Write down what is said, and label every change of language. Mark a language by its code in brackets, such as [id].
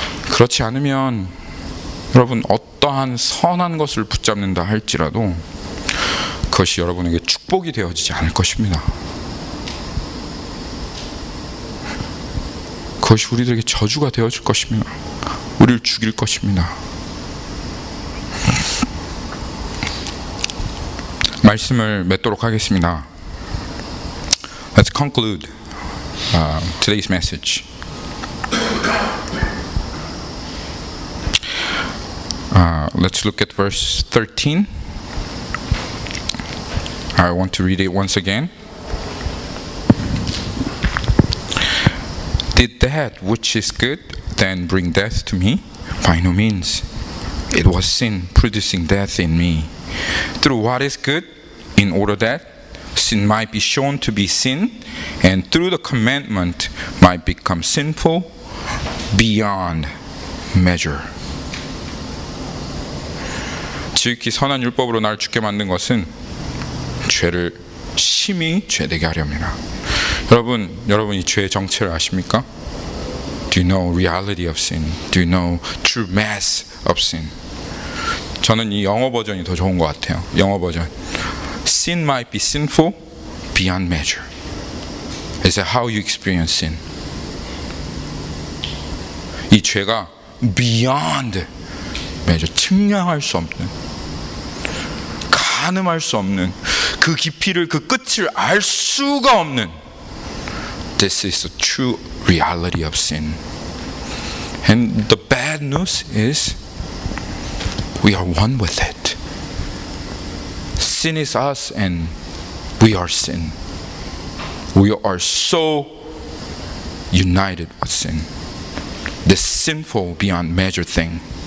[ko] 그렇지 않으면 여러분, 어떠한 선한 것을 붙잡는다 할지라도 그것이 여러분에게 축복이 되어지지 않을 것입니다. 그것이 우리들에게 저주가 되어질 것입니다. 우리를 죽일 것입니다. 말씀을 맺도록 하겠습니다. [en] Let's conclude today's message. Let's look at verse 13. I want to read it once again. Did that which is good then bring death to me? By no means. It was sin producing death in me. Through what is good, in order that sin might be shown to be sin, and through the commandment might become sinful beyond measure. [ko] 지극히 선한 율법으로 나를 죽게 만든 것은 죄를 심히 죄되게 하려 합니다. 여러분 이 죄의 정체를 아십니까? [en] Do you know reality of sin? Do you know true mass of sin? [ko] 저는 이 영어 버전이 더 좋은 것 같아요. 영어 버전. [en] Sin might be sinful beyond measure. Is that how you experience sin? [ko] 이 죄가 [en] beyond measure, [ko] 측량할 수 없는, 가늠할 수 없는, 그 깊이를, 그 끝을 알 수가 없는, [en] this is the true reality of sin. And the bad news is we are one with it. Sin is us and we are sin. We are so united with sin. This sinful beyond measure thing.